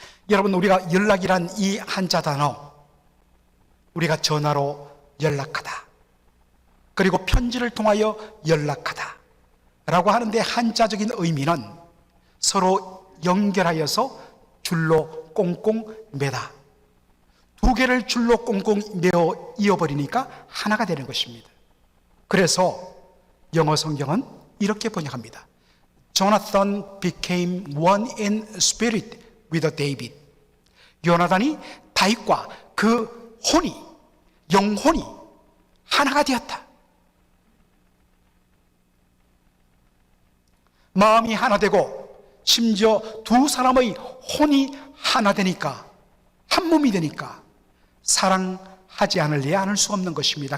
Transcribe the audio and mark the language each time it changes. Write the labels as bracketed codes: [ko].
[ko] 여러분, 우리가 연락이란 이 한자 단어, 우리가 전화로 연락하다, 그리고 편지를 통하여 연락하다 라고 하는데 한자적인 의미는 서로 연결하여서 줄로 꽁꽁 매다, 두 개를 줄로 꽁꽁 매어 이어버리니까 하나가 되는 것입니다. 그래서 영어 성경은 이렇게 번역합니다. [en] Jonathan became one in spirit with David. [ko] 요나단이 다윗과 그 혼이, 영혼이 하나가 되었다. 마음이 하나 되고 심지어 두 사람의 혼이 하나 되니까, 한 몸이 되니까 사랑하지 않을래야 않을 수 없는 것입니다.